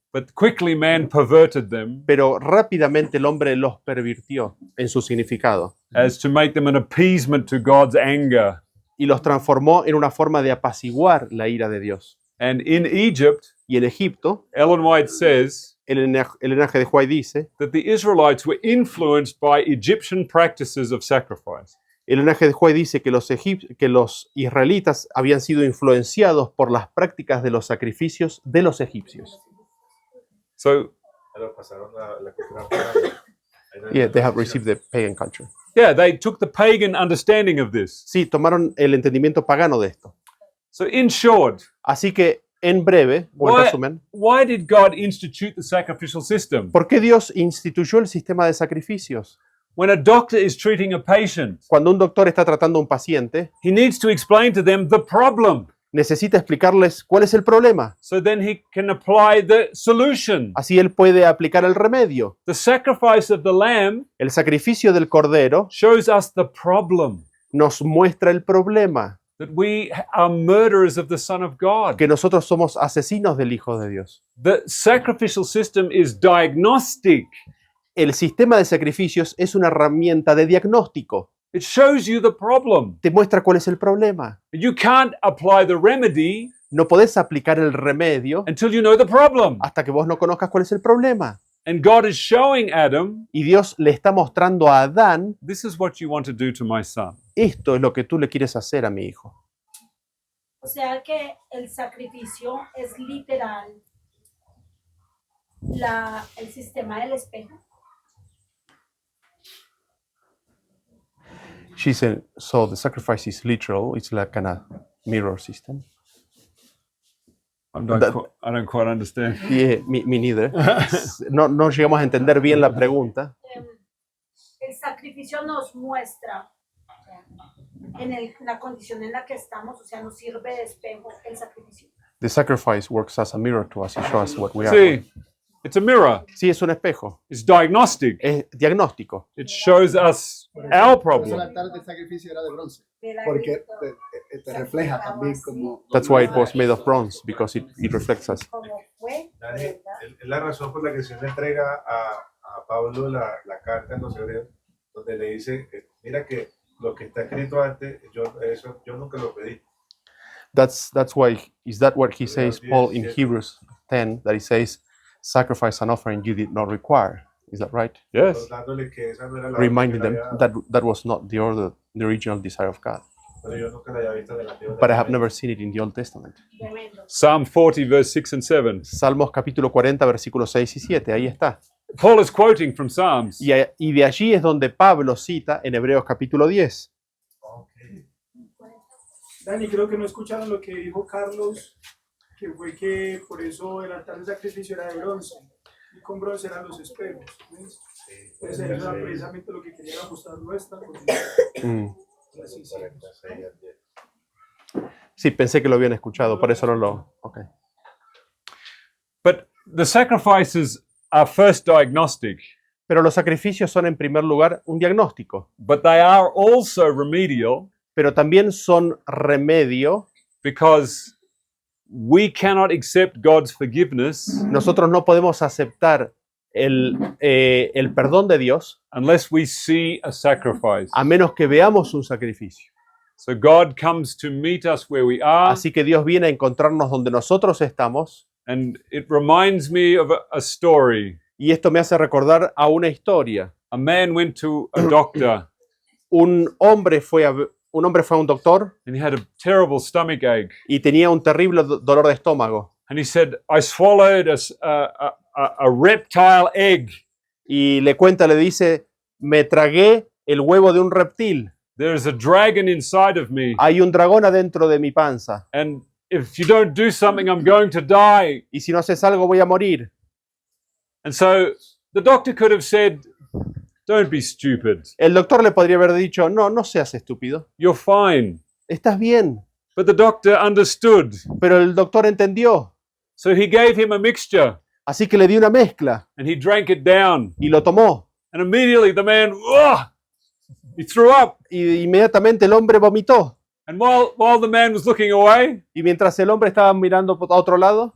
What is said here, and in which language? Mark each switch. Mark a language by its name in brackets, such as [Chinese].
[English] but quickly man perverted them [Spanish] pero rápidamente el hombre los pervirtió en su significado [English] as to make them an appeasement to God's anger. [Spanish] y los transformó en una forma de apaciguar la ira de Dios. [English] And in Egypt, [Spanish] Y en Egipto, [English] Ellen White says [Spanish] el linaje de White dice, [English] that the Israelites were influenced by Egyptian practices of sacrifice. [Spanish] el linaje de White dice que los israelitas habían sido influenciados por las prácticas de los sacrificios de los egipcios. [English] So, [Spanish] Pero pasaron la cultura pagana. [English] Yeah, they have received the pagan culture. yeah, they took the pagan understanding of this. [Spanish] Sí, tomaron el entendimiento pagano de esto. [English] So, in short, [Spanish] Así que, en breve, o en [English] Why- [Spanish] resumen, [English] why did God institute the sacrificial system? [Spanish] ¿por qué Dios instituyó el sistema de sacrificios? [English] When a doctor is treating a patient, [Spanish] Cuando un doctor está tratando a un paciente, [English] he needs to explain to them the problem. [Spanish] necesita explicarles cuál es el problema. [English] So then he can apply the solution. [Spanish] Así él puede aplicar el remedio. [English] The sacrifice of the lamb [Spanish] El sacrificio del cordero [English] shows us the problem, [Spanish] nos muestra el problema, [English] that we are murderers of the Son of God. [Spanish] que nosotros somos asesinos del Hijo de Dios. [English] The sacrificial system is diagnostic. [Spanish] El sistema de sacrificios es una herramienta de diagnóstico. [English] It shows you the problem. [Spanish] Te muestra cuál es el problema. [English] You can't apply the remedy [Spanish] No podés aplicar el remedio [English] until you know the problem. [Spanish] hasta que vos no conozcas cuál es el problema. [English] And God is showing Adam, [Spanish] Y Dios le está mostrando a Adán, [English] this is what you want to do to my son. [Spanish] esto es lo que tú le quieres hacer a mi hijo. O sea que el sacrificio es literal el sistema del espejo. [English] She said, so the sacrifice is literal, it's like kind of mirror system. I That- don't quite understand. Yeah, me neither. [Spanish] No llegamos a entender bien la pregunta. El sacrificio nos muestra la condición en la que estamos, o sea, nos sirve de espejo el sacrificio. [English] The sacrifice works as a mirror to us, it shows us what we are. See, it's a mirror. [Spanish] Sí, es un espejo, [English] It's diagnostic. [Spanish] es diagnóstico. [English] It shows us our [Spanish] Por eso el [English] problem. [Spanish] altar del sacrificio era de bronce, porque te refleja también como... [English] That's why it was made of bronze, because it reflects us. [Spanish] Como fue, Dani, ¿verdad? es la razón por la que el Señor le entrega a Pablo la carta en los Hebreos, donde le dice, mira que lo que está escrito antes, yo nunca lo pedí. [English] That's why, is that what he says, Paul, in Hebrews 10, that he says, sacrifice and offering you did not require. Is that right? Yes. [Spanish] Dándole que esa no era la [English] Reminding [Spanish] orden que él había dado, [English] that was not the order, the original desire of God. [Spanish] pero yo nunca la había visto en el Antiguo [English] But I have [Spanish] Testamento. [English] never seen it in the Old Testament. [Spanish] Tremendo. [English] Psalm 40, verse 6 and 7. [Spanish] Salmos capítulo 40, versículos 6 y 7, ahí está. [English] Paul is quoting from Psalms. [Spanish] Y de allí es donde Pablo cita en Hebreos capítulo 10. Ok. Dani, creo que no escucharon lo que dijo Carlos, que fue que por eso el altar de sacrificio era de bronce y con bronce eran los espejos. ¿Ves? Entonces eso era precisamente lo que quería mostrar nuestra Mm. posición. 46 al 10. Sí, pensé que lo habían escuchado, por eso no lo... Ok. [English] But the sacrifices are first diagnostic, [Spanish] Pero los sacrificios son en primer lugar un diagnóstico, [English] but they are also remedial [Spanish] pero también son remedio. [English] because we cannot accept God's forgiveness [Spanish] Nosotros no podemos aceptar el perdón de Dios [English] unless we see a sacrifice. [Spanish] a menos que veamos un sacrificio. [English] So God comes to meet us where we are, [Spanish] Así que Dios viene a encontrarnos donde nosotros estamos, [English] and it reminds me of a story. [Spanish] y esto me hace recordar a una historia. [English] A man went to a doctor [Spanish] Un hombre fue a un doctor [English] and he had a terrible stomach ache. [Spanish] y tenía un terrible dolor de estómago. [English] And he said, I swallowed a reptile egg. [Spanish] Y le dice, me tragué el huevo de un reptil. [English] There is a dragon inside of me. [Spanish] Hay un dragón adentro de mi panza. [English] And if you don't do something, I'm going to die. [Spanish] Y si no haces algo voy a morir. [English] And so the doctor could have said, don't be stupid. [Spanish] El doctor le podría haber dicho, no seas estúpido. [English] You're fine. [Spanish] Estás bien. [English] But the doctor understood. [Spanish] Pero el doctor entendió. [English] So he gave him a mixture [Spanish] Así que le dio una mezcla [English] and he drank it down. [Spanish] y lo tomó. [English] And immediately the man, he threw up. [Spanish] Y inmediatamente el hombre vomitó. [English] And while the man was looking away, [Spanish] Y mientras el hombre estaba mirando a otro lado,